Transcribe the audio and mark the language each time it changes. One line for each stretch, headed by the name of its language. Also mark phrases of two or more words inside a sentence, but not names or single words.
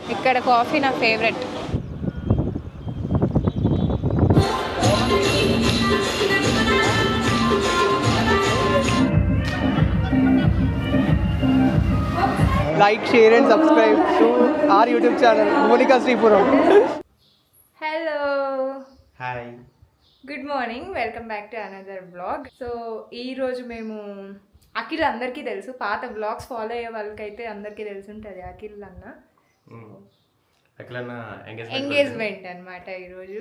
Telugu: ఇక్కడ కాఫీ నా ఫేవరెట్.
English: Like, share and subscribe to our YouTube channel, Monica Sripuram. హలో, హాయ్, good morning, welcome back to another blog.
Telugu: సో ఈరోజు మేము అఖిల్ అందరికీ తెలుసు, పాత బ్లాగ్స్ ఫాలో అయ్యే వాళ్ళకైతే అందరికీ తెలుసుంటుంది అఖిల్ అన్న ఎంగేజ్మెంట్ అనమాట ఈరోజు.